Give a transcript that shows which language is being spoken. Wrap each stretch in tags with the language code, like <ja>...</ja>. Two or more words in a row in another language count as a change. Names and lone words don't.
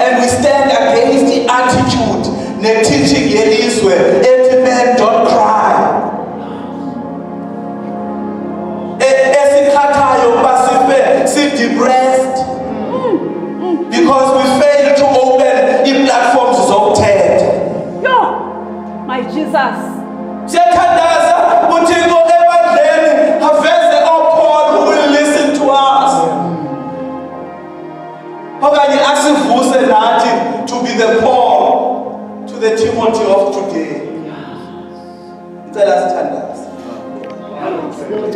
<en>And we stand against the attitude, the teaching yelizwe, every man don't cry. Depressed because we fail to open the platforms of TED. My Jesus.</en> <xh>Siyathandaza uThixo ebandleni aveze oPaul</xh> <en>who will listen to us.</en> <xh>Okanye asivuse nathi</xh> <en>to be the Paul to the Timothy of today.</en> <zu>Ngicela sithandaze.</zu>